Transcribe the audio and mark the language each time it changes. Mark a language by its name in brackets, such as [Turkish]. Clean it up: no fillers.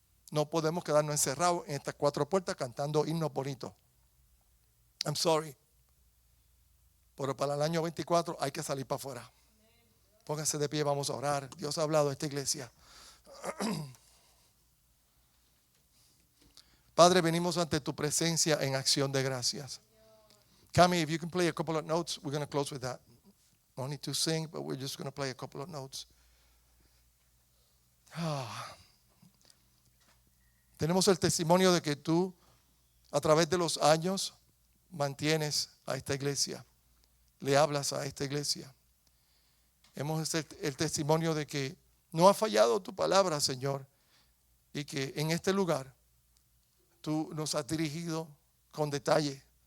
[Spanish] No podemos quedarnos encerrados en estas cuatro puertas cantando himnos bonitos. [English] I'm sorry. [Spanish] Pero para el año 24 hay que salir para afuera. Pónganse de pie, vamos a orar. Dios ha hablado a esta iglesia. Padre, venimos ante tu presencia en acción de gracias. [English] Cami, if you can play a couple of notes, we're going to close with that. No need to sing, but we're just going to play a couple of notes. [Spanish] Tenemos el testimonio de que tú, a través de los años, mantienes a esta iglesia. Le hablas a esta iglesia. Hemos el testimonio de que no ha fallado tu palabra, Señor, y que en este lugar tú nos has dirigido con detalle.